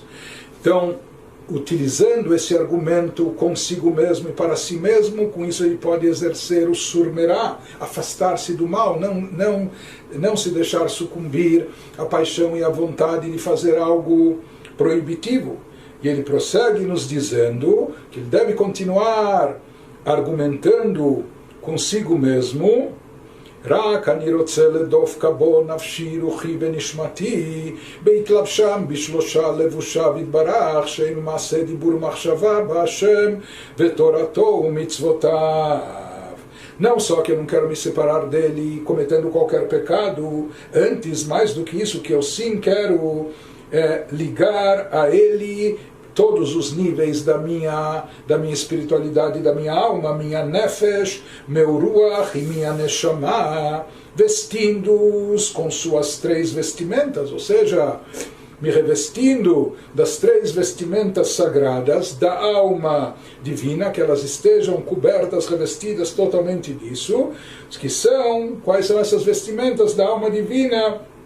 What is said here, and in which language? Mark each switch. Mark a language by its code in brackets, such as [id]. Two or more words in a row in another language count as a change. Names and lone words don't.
[pt] Então, utilizando esse argumento consigo mesmo e para si mesmo, com isso ele pode exercer o surmerá, afastar-se do mal, não se deixar sucumbir à paixão e à vontade de fazer algo proibitivo. E ele prossegue nos dizendo que ele deve continuar argumentando consigo mesmo, [he] רק אני רוצה לדופק בו נפשי רוחי ונשמתי בהתלבשם בשלושה לבושיו יתברך שהם מעשה דיבור מחשבה בהשם ותורתו ומצוותיו. [pt] Não só que eu não quero me separar dele cometendo qualquer pecado, antes, mais do que isso, que eu sim quero ligar a ele todos os níveis da minha espiritualidade, da minha alma, minha nefesh, meu ruach e minha neshama, vestindo-os com suas 3 vestimentas, ou seja, me revestindo das 3 vestimentas sagradas da alma divina, que elas estejam cobertas, revestidas totalmente disso, que são, quais são essas vestimentas da alma divina?